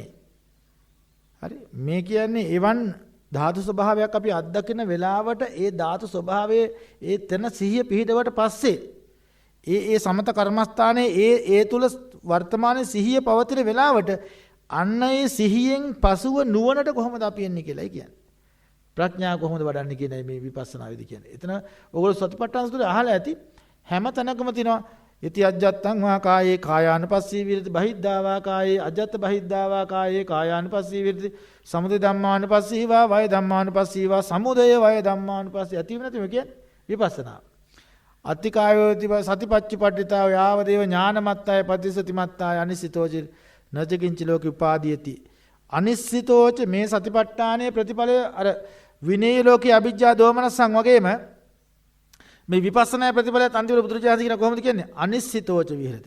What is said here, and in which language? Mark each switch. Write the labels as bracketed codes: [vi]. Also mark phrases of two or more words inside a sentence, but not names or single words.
[si] හරි මේ කියන්නේ එවන් ධාතු ස්වභාවයක් අපි අත්දකින වෙලාවට ඒ ධාතු ස්වභාවයේ ඒ තන සිහිය පිහිටවට පස්සේ ඒ සමත කර්මස්ථානයේ ඒ තුල වර්තමානයේ සිහිය පවතින වෙලාවට අන්න ඒ සිහියෙන් පසුව නුවණට කොහොමද අපි එන්නේ කියලායි කියන්නේ. ප්‍රඥාව කොහොමද වඩන්නේ කියනයි මේ විපස්සනා විදි කියන්නේ. එතන ඔයගොල්ලෝ සතිපට්ඨාන සූත්‍රය අහලා ඇති හැම තැනකම තියෙනවා [pi] ඉති අජ්ජත්තං වා කායේ කායානුපස්සී විරති බහිද්ධා වා කායේ අජත්ත බහිද්ධා වා කායේ කායානුපස්සී විරති සමුදය ධම්මානුපස්සී වා වය ධම්මානුපස්සී වා සමුදය වය ධම්මානුපස්සී [si] ඇති වෙනතු කියන්නේ විපස්සනා. [pi] අත්තිකායෝති සතිපච්චපට්ඨිතා යාව දේව ඥානමත්තාය පටිසතිමත්තාය අනිසිතෝචි නජකින්ච ලෝක උපාදීයති අනිසිතෝච [si] මේ සතිපට්ඨානයේ ප්‍රතිඵලය අර [pi] විනී ලෝකේ අවිජ්ජා දෝමනසං [si] වගේම මේ විපස්සනා ප්‍රතිඵලයත් අන්තිමට බුදුරජාණන් කියන කොහොමද කියන්නේ [pi] අනිශ්චිතෝච විහෙරති.